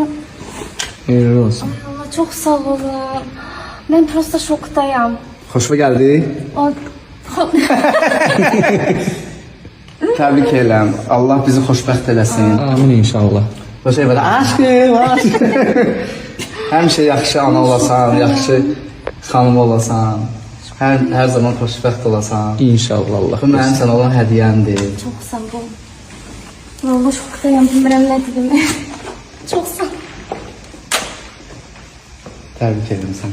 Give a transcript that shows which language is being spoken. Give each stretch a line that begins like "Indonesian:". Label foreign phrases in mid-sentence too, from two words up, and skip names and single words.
Turkish: Hayırlı olsun. Ay Allah çok sağ olun. Ben prosta şoktayım. Hoşuma geldi. Ay. Tebrik ederim.
Azerbaijani: Allah bizi xoşbəxt eləsin. Amin inşallah.
Turkish: Bu şey böyle aşkım, aşkım.
Azerbaijani: Həmişə yaxşı ana olasan, yaxşı xanım olasan. Hər zaman xoşbəxt olasan. İnşallah Allah. Bu mənim sənə olan hədiyyəmdir.
Turkish: Çok sağ ol. Vallahi şoktayım. Bilmirəm ne dedim. Çok sağ ol.
Azerbaijani: Təbrik edirəm səni.